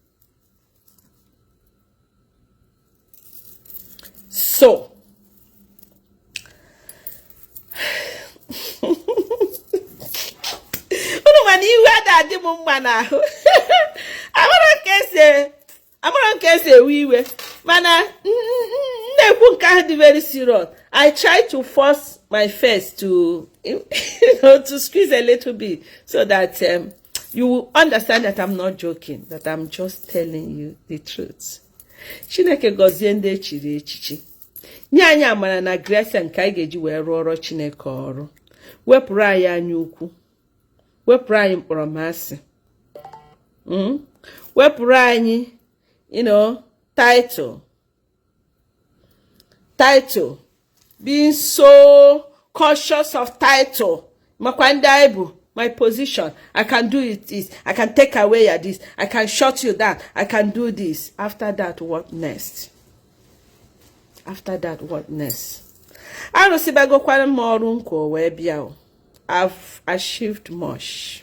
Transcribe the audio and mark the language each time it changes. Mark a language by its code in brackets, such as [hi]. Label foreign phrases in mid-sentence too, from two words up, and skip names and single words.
[en] So, very serious. I try to force my face to, to squeeze a little bit so that you will understand that I'm not joking, that I'm just telling you the truth. [ig] Chineke gozie ndị echiri echichi. Nye anyị amara na grace nke anyị ga-eji wee rụọ ọrụ Chineke ọrụ. Wepụrụ anyị anya ukwu. Wepụrụ anyị mkpọrọmasị. Wepụrụ anyị, [en] title. Being so cautious of title. [ig] Makwa ndị anyị bụ [en] my position. I can do it this. I can take away your this. I can shut you down. I can do this. After that, what next? After that, what next? I've achieved much.